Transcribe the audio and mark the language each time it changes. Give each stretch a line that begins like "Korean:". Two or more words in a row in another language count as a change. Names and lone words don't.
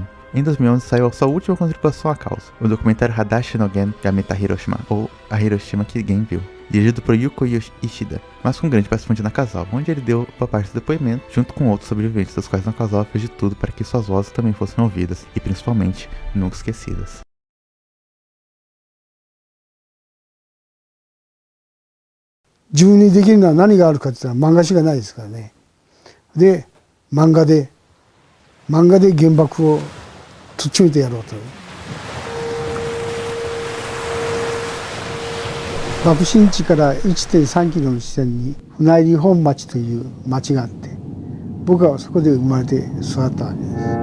Portuguese: Em 2011 saiu a sua última contribuição à causa, o documentário Hadashi no Gen Yameta Hiroshima, ou A Hiroshima que Gen Viu, dirigido por Yuko Ishida, mas com grande participação de Nakazawa, onde ele deu uma parte do depoimento, junto com outros sobreviventes, dos quais Nakazawa fez de tudo para que suas vozes também fossem ouvidas e, principalmente, nunca esquecidas.
Japanese: 自分にできるのは何があるかって言ったら漫画しかないですからね。で、漫画で原爆をとっちめてやろうと。爆心地から 1.3 キロの地点に船入本町という町があって、僕はそこで生まれて育ったわけです。